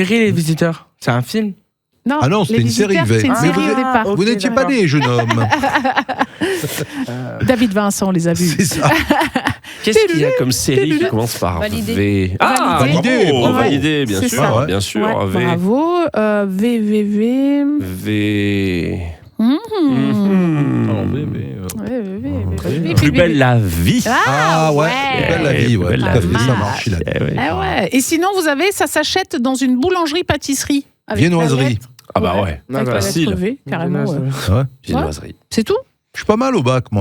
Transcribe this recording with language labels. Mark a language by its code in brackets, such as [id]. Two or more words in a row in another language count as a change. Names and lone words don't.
[fr] série, Les Visiteurs. C'est un film. Non, Ah non, c'était les une série, visiteurs, V. c'est une Ah, série vous au départ. Ok, Vous n'étiez pas d'accord. né, jeune homme. David Vincent les a vus. C'est ça. Qu'est-ce qu'il y a comme série qui commence par Validé. V? Ah, Validé. bravo, Bravo. validé, bien C'est sûr, ça. bien sûr. Ouais, V. bravo. V, V, V. V. Mmh. V. Plus belle la vie. Ah ouais, plus belle la vie, ouais. Plus Tout belle à la fait, vie. ça marche. Il a dit. Eh ouais. Ah ouais. Et sinon, vous avez, ça s'achète dans une boulangerie-pâtisserie. avec la Viennoiserie. lettre- Ah bah ouais. Avec la Facile. lettre V, carrément. ouais. Ouais. Viennoiserie. C'est tout? Je suis pas mal au bac, moi.